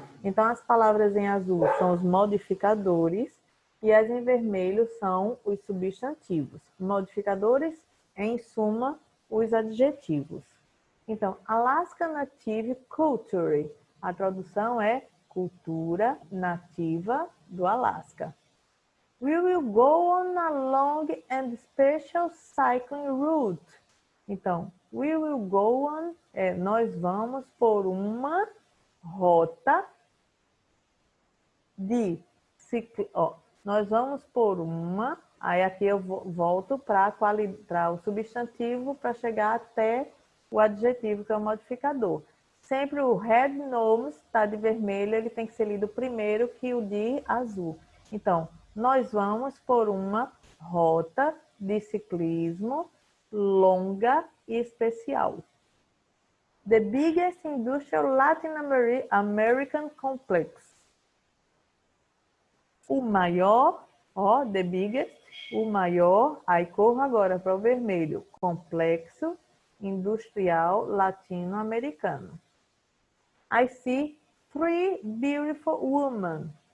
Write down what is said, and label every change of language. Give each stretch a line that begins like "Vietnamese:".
Portuguese: Então, as palavras em azul são os modificadores e as em vermelho são os substantivos. Modificadores, em suma, os adjetivos. Então, Alaska Native Culture. A tradução é cultura nativa do Alasca.
English: We will go on a long and special cycling route.
Portuguese: Então,
English: we will go on,
Portuguese: nós vamos por uma rota de nós vamos por uma, aí aqui eu volto para o substantivo para chegar até o adjetivo, que é o modificador. Sempre o
English: red nose
Portuguese: está de vermelho, ele tem que ser lido primeiro que o de azul. Então, nós vamos por uma rota de ciclismo longa e especial.
English: The biggest industrial Latin American complex.
Portuguese: O maior,
English: the biggest,
Portuguese: o maior, aí corro agora para o vermelho, complexo industrial latino-americano.
English: I see 3 beautiful women.